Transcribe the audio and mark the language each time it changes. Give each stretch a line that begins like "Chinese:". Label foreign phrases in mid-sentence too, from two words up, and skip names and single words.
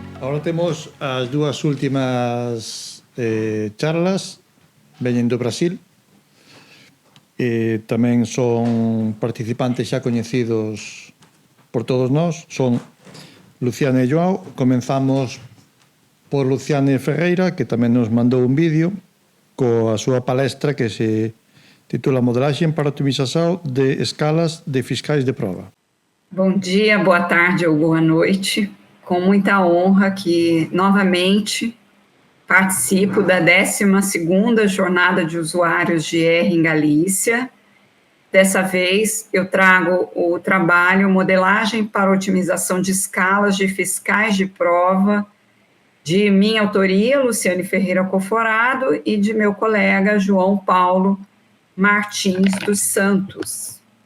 Galician: Agora temos as dúas últimas charlas, veñen do Brasil, tamén son participantes xa coñecidos por todos nós, son Luciana e Joao. Comenzamos por Luciana Ferreira, que tamén nos mandou un vídeo coa súa palestra que se titula Modelaxen para otimização de escalas de fiscais de prova.
Portuguese: Bom dia, boa tarde ou boa noite. Com muita honra que, novamente, participo da 12ª Jornada de Usuários de R em Galícia. Dessa vez, eu trago o trabalho Modelagem para Otimização de Escalas de Fiscais de Prova, de minha autoria, Luciane Ferreira Coforado, e de meu colega João Paulo Martins dos Santos.